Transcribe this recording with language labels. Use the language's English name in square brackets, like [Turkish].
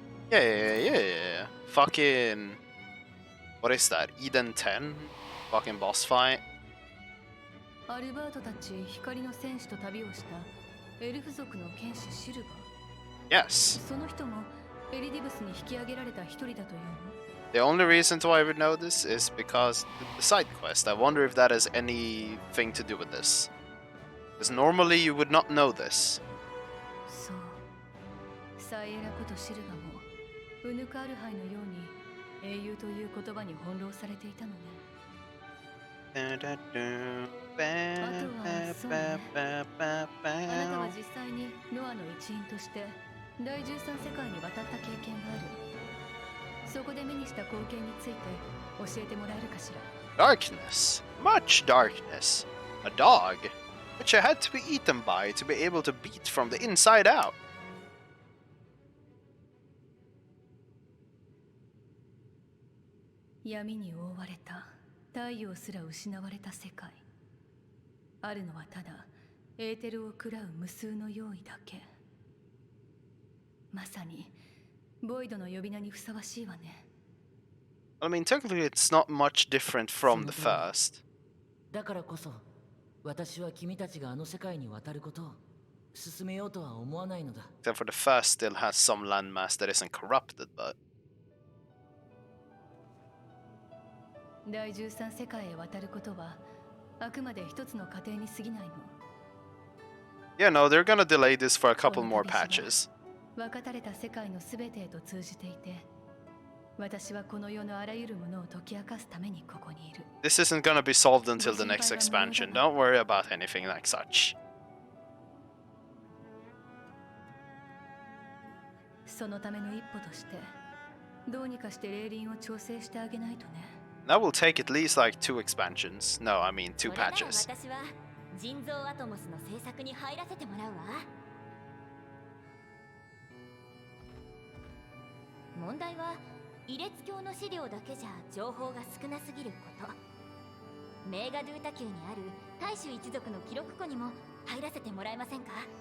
[English] Yeah. Fucking. What is that? Eden 10? Fucking boss fight. [Japanese] アルバートたち光の戦士と旅をしたエルフ族の剣士シルバー。 [English] Yes. [Japanese] その人もエリディブスに引き上げられた一人だというの？ [English] The only reason why I would know this is because the side quest. I wonder if that has anything to do with this. Because normally you would not know this. [Japanese] そう。サイエラことシルバもウヌカールハイのように英雄という言葉に翻弄されていたのね。あなたは実際にノアの一員として第13世界に渡った経験がある。そこで目にした光景について教えてもらえるかしら。 [English] Darkness. Much darkness. A dog, which I had to be eaten by to be able to beat from the inside out. [Japanese] 闇に覆われた太陽すら失われた世界。あるのはただエーテルを喰らう無数の用意だけ。まさにボイドの呼び名にふさわしいわね。 [English] I mean, technically it's not much different from the first. [Japanese] だからこそ私は君たちがあの世界に渡ることを進めようとは思わないのだ。 [English] Except for the first still has some landmass that isn't corrupted, but... [Japanese] 第13世界へ渡ることはあくまで一つの過程に過ぎないの。 [English] Yeah, no, they're gonna delay this for a couple more patches. [Japanese] 分かたれた世界のすべてへと通じていて、私はこの世のあらゆるものを解き明かすためにここにいる。 [English] This isn't gonna be solved until the next expansion. Don't worry about anything like such. [Japanese] そのための一歩としてどうにかして霊輪を調整してあげないとね。 [English] That will take at least like 2 expansions. No, I mean 2 patches. [Japanese] 私は人造アトモスの制作に入らせてもらうわ。問題は異列教の資料だけじゃ情報が少なすぎること。メーガドゥータ宮にある大衆一族の記録庫にも入らせてもらえませんか？